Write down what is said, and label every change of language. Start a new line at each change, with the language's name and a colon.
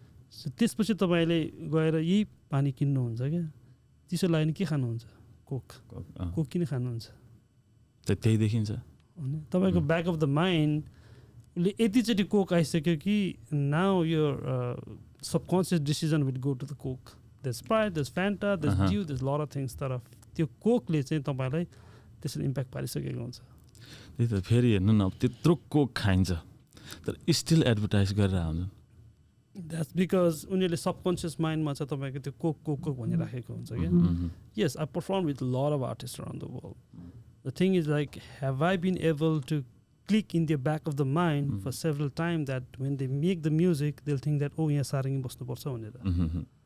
Nepali: So त्यसपछि तपाईँले गएर यही पानी किन्नुहुन्छ क्या. चिसो लाग्यो भने के खानुहुन्छ? कोक. कोक किन खानुहुन्छ? त्यही देखिन्छ तपाईँको ब्याक अफ द माइन्ड उसले यतिचोटि कोक आइसक्यो कि नाउ यो subconscious decision
English: Will go to the coke. There's Sprite, there's Fanta, there's Dew, there's a lot of things
Nepali: तर त्यो कोकले चाहिँ तपाईँलाई त्यसरी इम्प्याक्ट पारिसकेको हुन्छ. त्यही त फेरि हेर्नु न, त्यत्रो कोक खाइन्छ तर स्टिल एडभर्टाइज गरेर हुन्छ. द्याट्स बिकज उनीहरूले सबकन्सियस माइन्डमा चाहिँ तपाईँको त्यो कोक कोक कोक भनिराखेको हुन्छ क्या.
English: Yes, I perform with lot of artist around the world. The thing is like have I been able to click in the back of the mind for several time that when they make the music they think that oh
Nepali: यहाँ सारङ्गी बस्नुपर्छ भनेर.